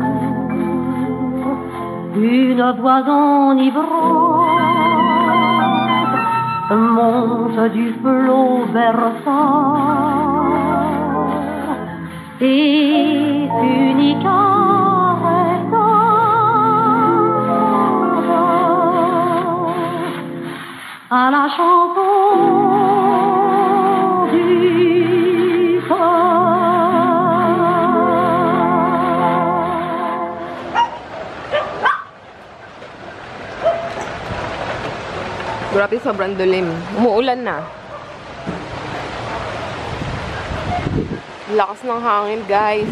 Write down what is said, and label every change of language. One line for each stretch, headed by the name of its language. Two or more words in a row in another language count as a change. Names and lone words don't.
French: Une voix enivrante monte du flot berçant et unique à la chanson du cœur.
Filipino: Grabe, sobrang dilim. Umuulan na. Lakas ng hangin, guys.